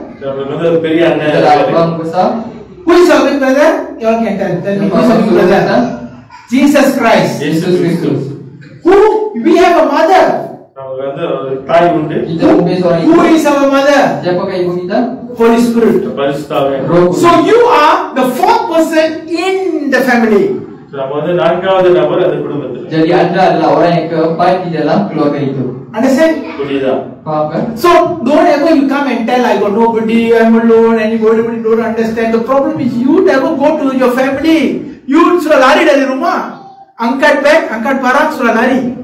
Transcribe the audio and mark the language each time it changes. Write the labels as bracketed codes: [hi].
[ta] நம்மளுக்கு பெரிய அண்ணன், [ms] abang besar. [en] Who is our big brother? You all can tell me. Who is our big brother? Jesus Christ. [ms] Yesus Kristus. [en] We have a mother. [ta] நமக்கு தாய் உண்டு. [ms] Kita mempunyai seorang ibu. [en] Who is our mother? [ms] Siapakah ibu kita? [en] Holy Spirit. So you are the 4th person in the family. [ta] நம்ம நான்காவது நபர் அந்த குடும்பத்தில். [ms] Jadi anda adalah orang yang keempat di dalam keluarga itu. [en] Understand? [ta] புரியுதா? [ms] Faham kan? [en] So don't ever you come and tell I got nobody, I'm alone, anybody don't understand. The problem is you never go to your family. [ms] You sudah lari dari rumah, angkat beg, angkat barang, sudah lari.